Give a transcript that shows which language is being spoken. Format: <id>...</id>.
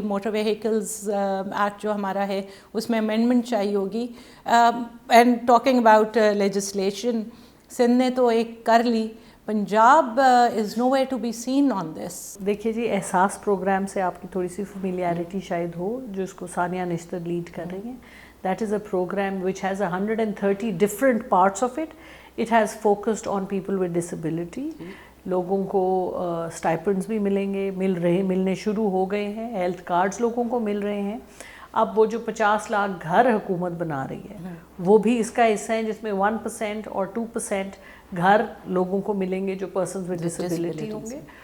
<ur>Motor vehicles act جو ہمارا ہے اس میں امینڈمنٹ چاہیے ہوگی.</ur> <en>and talking about legislation,</en> <ur>Sindh نے تو ایک کر لی,</ur> <en>Punjab is nowhere to be seen on this.</en> <ur>دیکھیے جی, احساس پروگرام سے آپ کی تھوڑی سی فیملیرٹی شاید ہو, جو اس کو ثانیہ نشتر لیڈ کر رہی ہیں.</ur> <en>That is a program which has 130 different parts of it. It has focused on people with disability.</en> <ur>لوگوں کو اسٹائپنڈس بھی ملیں گے, ملنے شروع ہو گئے ہیں. ہیلتھ کارڈز لوگوں کو مل رہے ہیں. اب وہ جو 50 لاکھ گھر حکومت بنا رہی ہے وہ بھی اس کا حصہ ہیں, جس میں 1% اور 2% گھر لوگوں کو ملیں گے جو</ur> <en>persons with disability</en> <ur>ہوں گے.</ur>